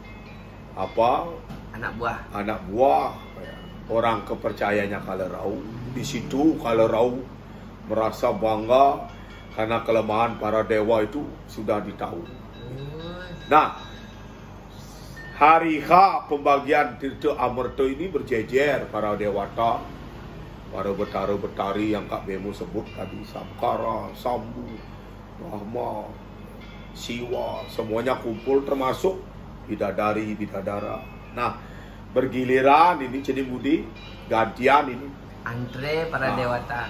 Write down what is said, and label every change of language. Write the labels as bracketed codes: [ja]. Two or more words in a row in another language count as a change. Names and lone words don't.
[id] anak buah orang kepercayaannya Kalerau. Di situ kalau Rawu merasa bangga karena kelemahan para dewa itu sudah ditahu. Nah, hari H pembagian Tirta Amerta ini berjejer para dewata, para betara-betari yang Kak Bemo sebut tadi, Samkara, Sambu, Brahma, Siwa, semuanya kumpul termasuk bidadari, bidadara. Nah, bergiliran ini jadi budi gantian ini. Antre para dewata.